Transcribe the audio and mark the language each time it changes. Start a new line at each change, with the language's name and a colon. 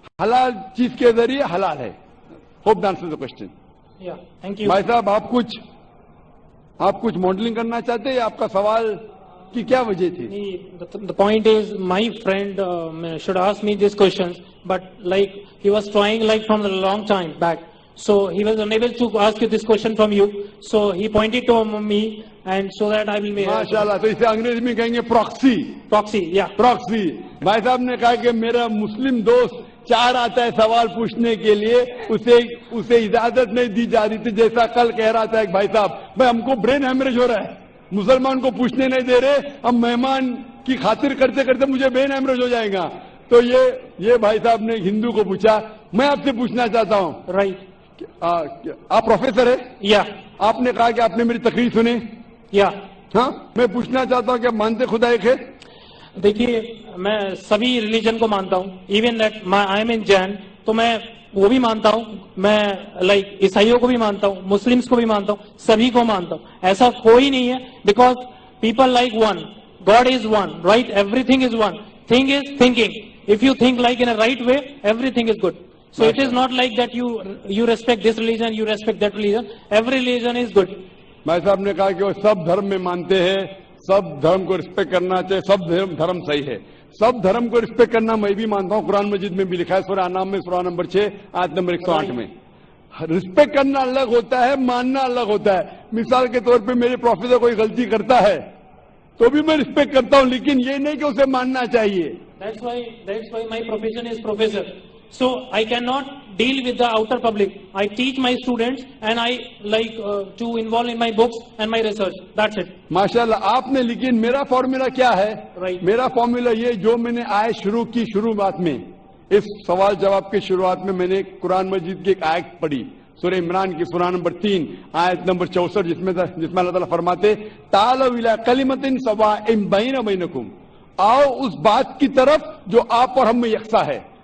Urdu: حلال چیز کے ذریعے حلال ہے.
English: Hope answer the question. Thank you.
Urdu: بھائی صاحب آپ کچھ ماڈلنگ کرنا چاہتے ہیں یا آپ کا سوال کی کیا وجہ تھی؟
English: The point is, my friend should ask me these questions, but like he was trying like from a long time back, so he was unable to ask you this question from you, so he pointed to me, and so that I will be.
Urdu: ماشاءاللہ. تو اسے انگریزی میں کہیں گے proxy.
English: Proxy, yeah.
Urdu: Proxy. بھائی صاحب نے کہا کہ میرا مسلم دوست چار آتا ہے سوال پوچھنے کے لیے، اسے اجازت نہیں دی جا رہی تھی. جیسا کل کہہ رہا تھا ایک بھائی صاحب، بھائی ہم کو برین ہیمریج ہو رہا ہے، مسلمان کو پوچھنے نہیں دے رہے، ہم مہمان کی خاطر کرتے کرتے مجھے برین ہیمریج ہو جائے گا. تو یہ بھائی صاحب نے ہندو کو پوچھا. میں آپ سے پوچھنا چاہتا ہوں،
English: Right.
Urdu: آپ پروفیسر ہیں؟
English: Yeah.
Urdu: آپ نے کہا کہ آپ نے میری تقریر سنی.
English: Yeah.
Urdu: ہاں، میں پوچھنا چاہتا ہوں کہ مانتے خدا ایک ہے؟ دیکھیے، میں سبھی ریلیجن کو مانتا ہوں.
English: even that I am in Jain,
Urdu: تو میں وہ بھی مانتا ہوں. میں لائک عیسائیوں کو بھی مانتا ہوں، مسلمس کو بھی مانتا ہوں، سبھی کو مانتا ہوں. ایسا کوئی نہیں ہے،
English: Because people like one, God is one, right? Everything is one. Thing is thinking. If you think like in a right way, everything is good. So it is not like that you respect this religion, you respect that religion. Every religion is good.
Urdu: بھائی صاحب نے کہا کہ وہ سب دھرم میں مانتے ہیں، سب دھرم کو رسپیکٹ کرنا چاہیے، سب دھرم صحیح ہے. سب دھرم کو رسپیکٹ کرنا میں بھی مانتا ہوں. قرآن مجید میں بھی لکھا ہے، سورہ انعام میں سورہ نمبر 6 آیت نمبر 108 میں. رسپیکٹ کرنا الگ ہوتا ہے، ماننا الگ ہوتا ہے. مثال کے طور پہ میرے پروفیسر کوئی غلطی کرتا ہے تو بھی میں رسپیکٹ کرتا ہوں، لیکن یہ نہیں کہ اسے ماننا چاہیے.
English: That's why my profession is professor. So I cannot deal with the outer public. I teach my students and I like to involve in my books and my research. That's it.
Urdu: ماشاءاللہ. آپ نے، لیکن میرا formula کیا ہے؟
English: Right.
Urdu: میرا formula یہ جو میں نے آیت شروع کی، شروعات میں اس سوال جواب کے شروعات میں میں نے قرآن مجید کی ایک آیت پڑھی، سورہ عمران کی سورہ نمبر 3 آیت نمبر 64، جس میں اللہ تعالیٰ فرماتے
Arabic: تعالوا الی کلمۃ سواء بین بینکم،
Urdu: آؤ اس بات کی طرف جو آپ اور ہم میں یکساں ہے.